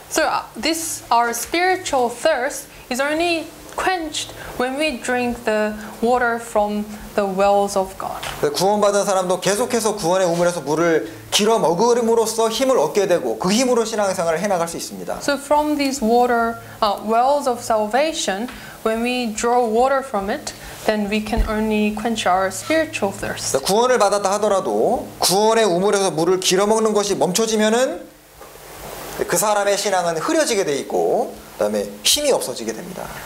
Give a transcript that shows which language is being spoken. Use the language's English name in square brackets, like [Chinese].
[English] So this our spiritual thirst is only quenched when we drink the water from the wells of God. [Korean] 구원받은 사람도 계속해서 구원의 우물에서 물을 길어 먹음으로써 힘을 얻게 되고 그 힘으로 신앙생활을 해나갈 수 있습니다. [English] So from these water wells of salvation, when we draw water from it, then we can only quench our spiritual thirst. [Korean] 구원을 받았다 하더라도 구원의 우물에서 물을 길어 먹는 것이 멈춰지면은 그 사람의 신앙은 흐려지게 돼 있고 그다음에 힘이 없어지게 됩니다.